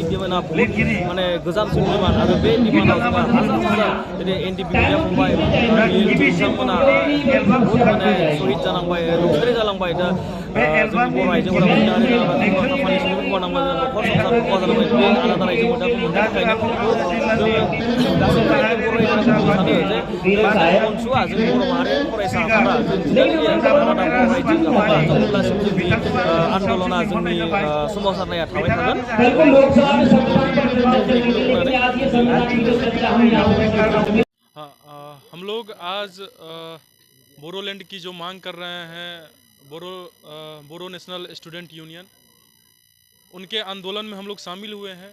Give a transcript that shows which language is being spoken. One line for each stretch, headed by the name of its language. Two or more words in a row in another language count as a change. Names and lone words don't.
Bodo: डिमान्डआ बहुद माने गोजामसिन डिमान्ड आरो बे डिमान्डआव जोंहा हाजार हाजार दिनै NDP मिडिया फंबाय बिथांमोना बहुद माने शहीद जालांबाय रुंसारि जालांबाय दा जोंनि बर' आइजोफोरा बुंनानै जालांबाय खामानि सुबुं खमानांबाय न'खर संसार खहा जालांबाय बे आलादा रायजो मोनदांखौ मोननो थाखायनो जोङो गासैबो बर' रायजोफोरखौ सानो जे अनसुआ जों बर' माहारियारि फरायसा आफादा जों जिदानिखि आलादा बर' रायजो जाबोब्ला अब्लासिम जोंनि आन्दलना जोंनि सोमावसारनाया थाबाय थागोन
Hindi: हम लोग आज बोरोलैंड की जो मांग कर रहे हैं बोरो नेशनल स्टूडेंट यूनियन उनके आंदोलन में हम लोग शामिल हुए हैं।